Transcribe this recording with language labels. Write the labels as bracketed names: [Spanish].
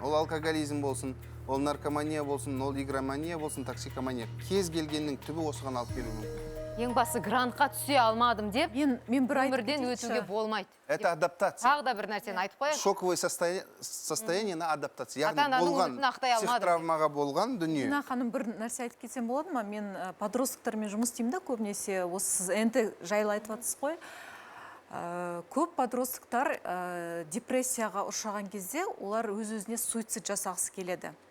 [Kazakh] Ол алкоголизм болсын, ол наркомания болсын, ол игромания болсын, токсикомания. Кез келгеннің түбі осыған алып келуі мүмкін. Ең басы грантқа түсе алмадым деп, мен бір айтып өмірден өтуге болмайды. [Russian] Это адаптация. [Kazakh] Тағы да бір нәрсені айтып қояйық. [Russian] Шоковое состояние на адаптация. [Kazakh] Ата-ананың үмітін ақтай алмадым. Психотравмаға болған дүние. Дина ханым, бір нәрсе айтып кетсем болады ма? Мен подростковтармен жұмыс істеймін да көбінесе. Осы сіз енді жайлы айтып жатсыз ғой. Көп подростковтар депрессияға ұшыраған кезде олар өз-өзіне суицид жасағысы келеді.